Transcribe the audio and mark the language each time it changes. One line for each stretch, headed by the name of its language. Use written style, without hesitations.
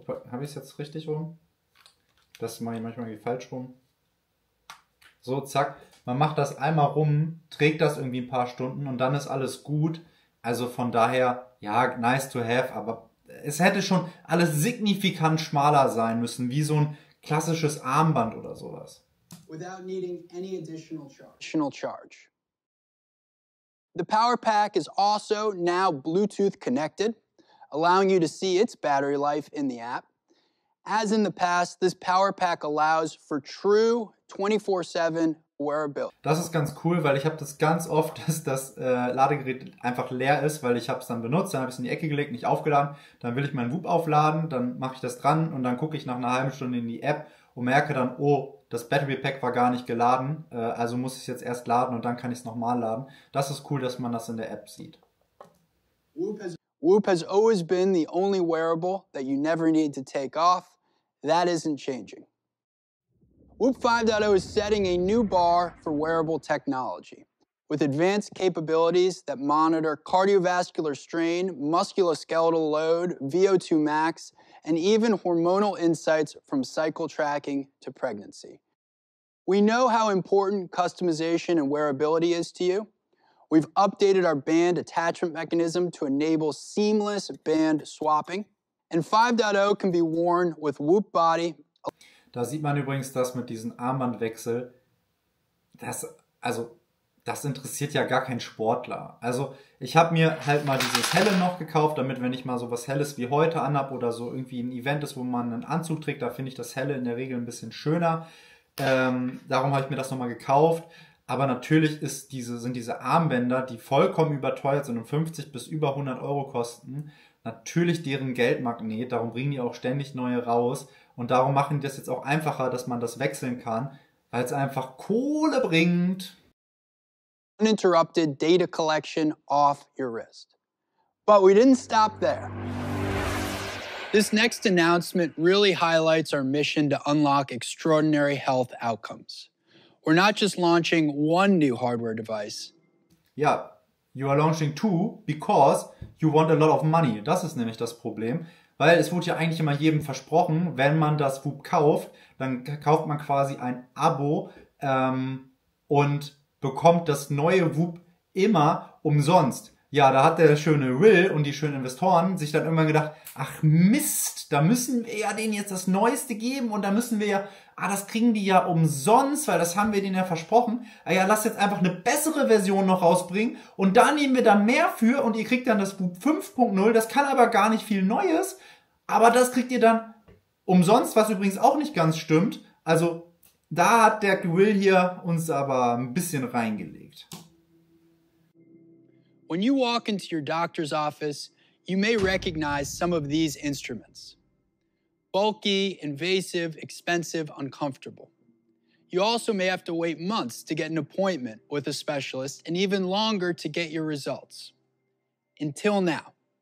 German: Habe ich es jetzt richtig rum? Das mache ich manchmal irgendwie falsch rum. So, zack. Man macht das einmal rum, trägt das irgendwie ein paar Stunden und dann ist alles gut. Also von daher, ja,
English: nice to have,
German: aber es hätte schon alles signifikant schmaler sein müssen, wie so ein klassisches Armband oder sowas.
English: Without needing any additional charge. The power pack is also now Bluetooth connected, allowing you to see its battery life in the app. As in the past, this power pack allows for true 24/7 wearability.
German: Das ist ganz cool, weil ich habe das ganz oft, dass das Ladegerät einfach leer ist, weil ich habe es dann benutzt, dann habe ich es in die Ecke gelegt, nicht aufgeladen, dann will ich meinen Whoop aufladen, dann mache ich das dran und dann gucke ich nach einer halben Stunde in die App und merke dann, oh, das Battery Pack war gar nicht geladen, also muss ich es jetzt erst laden und dann kann ich es nochmal laden. Das ist cool, dass man das in der App sieht.
English: Whoop has always been the only wearable that you never need to take off. That isn't changing. Whoop 5.0 is setting a new bar for wearable technology with advanced capabilities that monitor cardiovascular strain, musculoskeletal load, VO2 max, and even hormonal insights from cycle tracking to pregnancy. We know how important customization and wearability is to you. We've updated our band attachment mechanism to enable seamless band swapping. And 5.0 can be worn with Whoop Body.
German: Da sieht man übrigens, dass mit diesem Armbandwechsel, das interessiert ja gar keinen Sportler. Also ich habe mir halt mal dieses Helle noch gekauft, damit, wenn ich mal so was Helles wie heute anhab oder so irgendwie ein Event ist, wo man einen Anzug trägt, da finde ich das Helle in der Regel ein bisschen schöner. Darum habe ich mir das nochmal gekauft. Aber natürlich sind diese Armbänder, die vollkommen überteuert sind und 50 bis über 100 Euro kosten, natürlich deren Geldmagnet. Darum bringen die auch ständig neue raus. Und darum machen die das jetzt auch einfacher, dass man das wechseln kann, weil es einfach Kohle bringt.
English: Uninterrupted data collection off your wrist. But we didn't stop there. This next announcement really highlights our mission to unlock extraordinary health outcomes. We're not just launching one new hardware device. Ja, you are launching two because you want a lot of money.
German: Das ist nämlich das Problem, weil es wurde ja eigentlich immer jedem versprochen, wenn man das Whoop kauft, dann kauft man quasi ein Abo und bekommt das neue Whoop immer umsonst. Ja, da hat der schöne Will und die schönen Investoren sich dann irgendwann gedacht, ach Mist, da müssen wir ja denen jetzt das Neueste geben und da müssen wir ja, das kriegen die ja umsonst, weil das haben wir denen ja versprochen. Ja, lass jetzt einfach eine bessere Version noch rausbringen und da nehmen wir dann mehr für und ihr kriegt dann das Whoop 5.0, das kann aber gar nicht viel Neues, aber das kriegt ihr dann umsonst, was übrigens auch nicht ganz stimmt. Also da hat der Will hier uns aber ein bisschen reingelegt.
English: When you walk into your doctor's office, you may recognize some of these instruments. Bulky, invasive, expensive, uncomfortable. You also may have to wait months to get an appointment with a specialist and even longer to get your results. Until now.